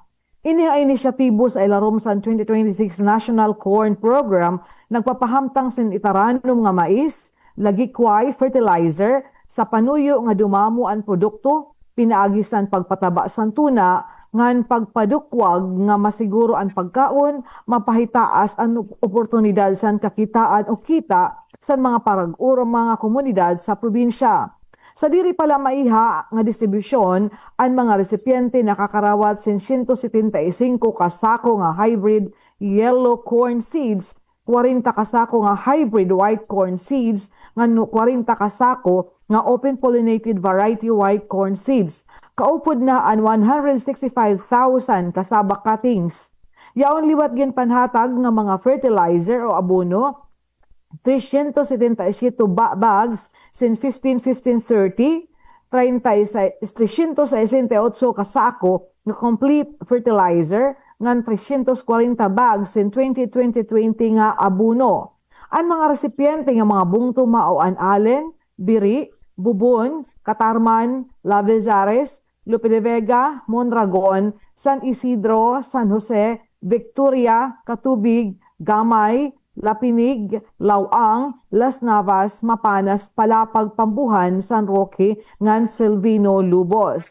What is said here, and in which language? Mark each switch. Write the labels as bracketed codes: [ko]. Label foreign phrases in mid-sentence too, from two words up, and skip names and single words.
[war] Ini ang inisyatibo sa ilarom sa 2026 National Corn Program nagpapahamtang sin itaranom nga mais, lagikway, fertilizer, sa panuyo nga dumamo ang produkto, pinaagisan pagpataba san tuna, ngan pagpadukwag nga masiguro ang pagkaon, mapahitaas ang oportunidad san kakitaan o kita sa mga parag-uro mga komunidad sa probinsya. Sa diri pala maiha nga distribusyon, ang mga resipiente nakakarawat sin 175 kasako nga [en] hybrid yellow corn seeds, [war] 40 kasako nga [en] hybrid white corn seeds, [war] nga 40 kasako nga [en] open pollinated variety white corn seeds. [war] Kaupod na ang 165,000 kasaba cuttings. Yaon liwat gin panhatag nga mga fertilizer o abono, 377 bags sin 15-15-30, 368 kasako nga [en] complete fertilizer, [war] ngan 340 bags in 2020 nga abono. Ang mga resipiente nga mga bungto mao an Allen, Biri, Bubon, Katarman, Lavezares, Lope de Vega, Mondragon, San Isidro, San Jose, Victoria, Katubig, Gamay, Lapinig, Lawang, Las Navas, Mapanas, Palapag, Pambuhan, San Roque, ngan Silvino, Lubos.